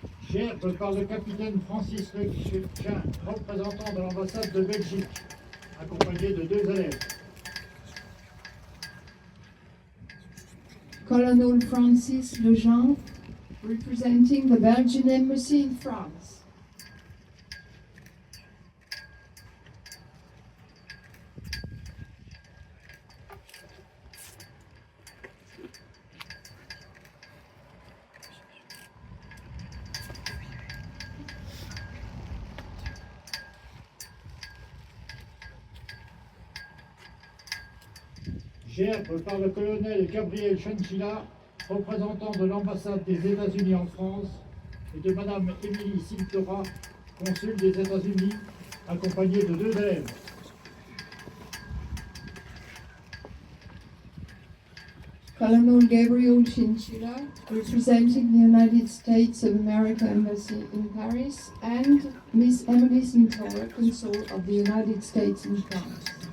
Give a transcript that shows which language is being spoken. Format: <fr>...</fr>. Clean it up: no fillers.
<fr>Gerbe par le capitaine Francis Lechin, représentant de l'ambassade de Belgique, accompagné de 2 élèves.</fr> <en>Colonel Francis Lejean, representing the Belgian Embassy in France.</en> <fr>Gerbe par le colonel Gabriel Chanchilla, représentant de l'ambassade des États-Unis en France, et de Madame Émilie Cintora, consul des États-Unis, accompagnée de 2 élèves.</fr> <en>Colonel Gabriel Chinchilla, representing the United States of America Embassy in Paris, and Miss Emily Cintora, Consul of the United States in France.</en>